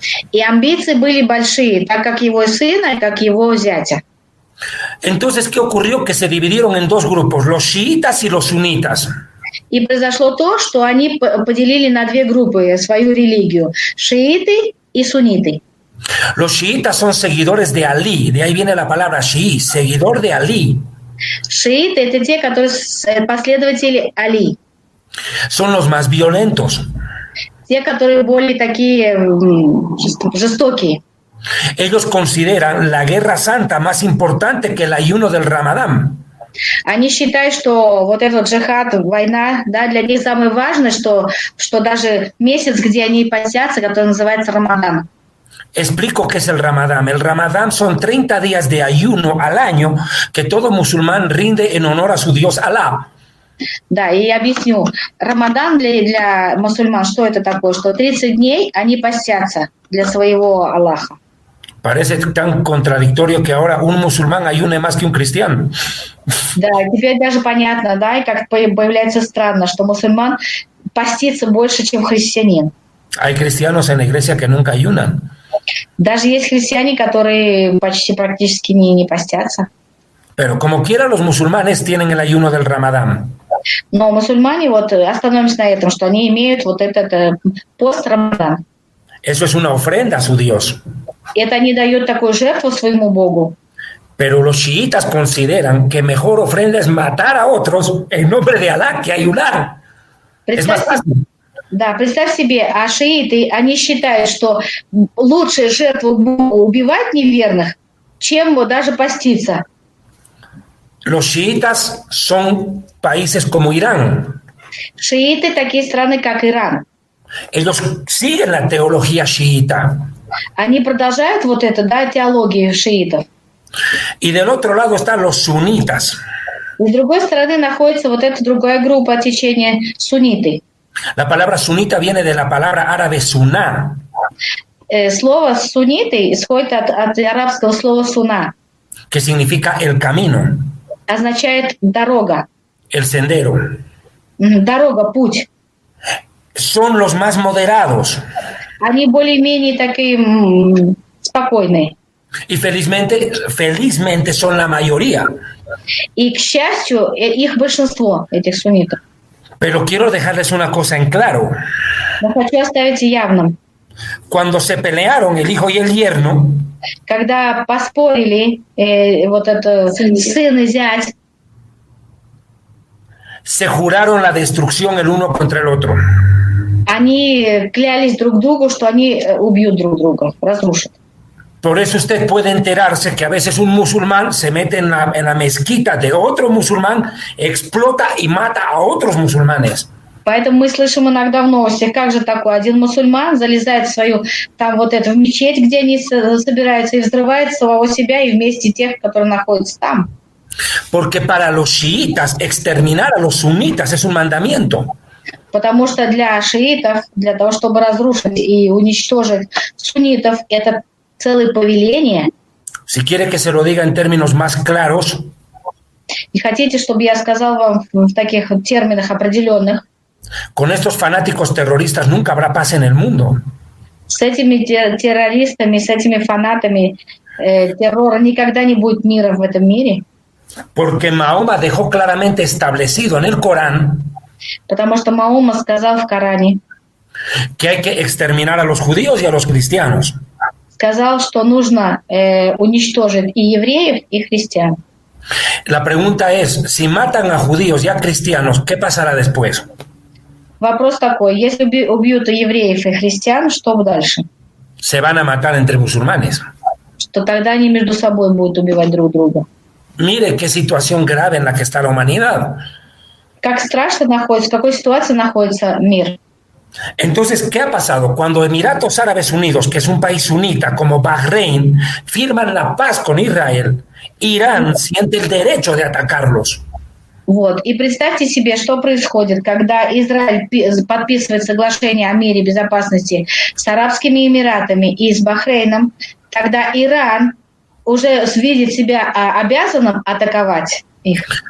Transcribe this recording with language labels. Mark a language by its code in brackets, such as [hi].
[ru] И амбиции были большие, так как его сына, как его зятя. [es] Entonces, ¿qué ocurrió? Que se dividieron en dos grupos, los chiitas y los sunitas. [ru] И произошло то, что они поделили на две группы свою религию. Шииты и сунниты. [es] Los chiitas son seguidores de Ali, de ahí viene la palabra chií, seguidor de Ali. [ru] Шииты – это те, которые последователи Али. [es] Son los más violentos. [ru] Те, которые более такие жестокие. [es] Ellos consideran la guerra santa más importante que el ayuno del Ramadán. [ru] Они считают, что вот этот джихад, война, да, для них самое важное, что даже месяц, где они постятся, который называется Рамадан. [es] Explico qué es el Ramadán. El Ramadán son 30 días de ayuno al año que todo musulmán rinde en honor a su Dios Alá. [ru] Да, и я объясню. Рамадан для мусульман, что это такое? Что 30 дней они постятся для своего Аллаха. [es] Parece tan contradictorio que ahora un musulmán ayune más que un cristiano. [ru] Да, теперь даже понятно, да, и как появляется странно, что мусульман постится больше, чем христианин. [es] Hay cristianos en la iglesia que nunca ayunan. [ru] Даже есть христиане, которые практически не постятся. [es] Pero como quiera, los musulmanes tienen el ayuno del Ramadán. [ru] Но мусульмане, вот остановимся на этом, что они имеют вот этот пост Рамадан. [es] Eso es una ofrenda a su Dios. [ru] Это они дают такую жертву своему Богу. [es] Pero los chiitas consideran que mejor ofrenda es matar a otros en nombre de Alá que ayunar. Es más fácil. [ru] Да, представь себе, а шииты, они считают, что лучшая жертва убивать неверных, чем даже поститься. [es] Los chiitas son países como Irán. [ru] Шииты такие страны, как Иран. [es] Ellos siguen la teología chiita. [ru] Они продолжают вот это, да, теологию шиитов. [es] Y del otro lado están los sunitas. [ru] И с другой стороны находится вот эта другая группа течения сунниты. [es] La palabra sunita viene de la palabra árabe suná. [ru] Слово сунниты исходит от арабского слова суна. [es] Que significa el camino. [ru] Означает дорога. [es] El sendero. [ru] Дорога, путь. [es] Son los más moderados. [ru] Они более-менее такие спокойные. [es] Y felizmente son la mayoría. [ru] И, к счастью, их большинство, этих суннитов. [es] Pero quiero dejarles una cosa en claro. [ru] Но хочу оставить явным. [es] Cuando se pelearon el hijo y el yerno, [ru] когда поспорили вот это сын и зять, [es] se juraron la destrucción el uno contra el otro. [ru] они клялись друг другу, что они убьют друг друга, разрушат. [es] Por eso usted puede enterarse que a veces un musulmán se mete en la mezquita de otro musulmán, explota y mata a otros musulmanes. [ru] Поэтому мы слышим иногда в новостях, как же такое, один мусульман залезает в свою, там вот это, в мечеть, где они собираются, и взрывает самого себя и вместе тех, которые находятся там. [es] Porque para los chiitas exterminar a los sunitas es un mandamiento. [ru] Потому что для шиитов, для того, чтобы разрушить и уничтожить суннитов, это целое повеление. [es] Si quiere que se lo diga en términos más claros, [ru] И хотите, чтобы я сказал вам в таких терминах определенных, [es] con estos fanáticos terroristas nunca habrá paz en el mundo. [ru] с этими террористами, с этими фанатами террора никогда не будет мира в этом мире. [es] Porque Mahoma dejó claramente establecido en el Corán [ru] Потому что Маома сказал в Коране, [es] que hay que exterminar a los judíos y a los cristianos. [ru] сказал, что нужно уничтожить и евреев, и христиан. [es] La pregunta es, si matan a judíos y a cristianos, ¿qué pasará después? [ru] Вопрос такой, если убьют и евреев, и христиан, что дальше? [es] Se van a matar entre musulmanes. [ru] Что тогда они между собой будут убивать друг друга. [es] Mire qué situación grave en la que está la humanidad. [ru] Как страшно находится, в какой ситуации находится мир. [es] Entonces, ¿qué ha pasado? Cuando Emiratos Árabes Unidos, que es un país sunita como Bahrein, firman la paz con Israel, Irán siente el derecho de atacarlos. [ru] Вот. И представьте себе, что происходит, когда Израиль подписывает соглашение о мире и безопасности с Арабскими Эмиратами и с Бахрейном, тогда Иран уже видит себя обязанным атаковать их.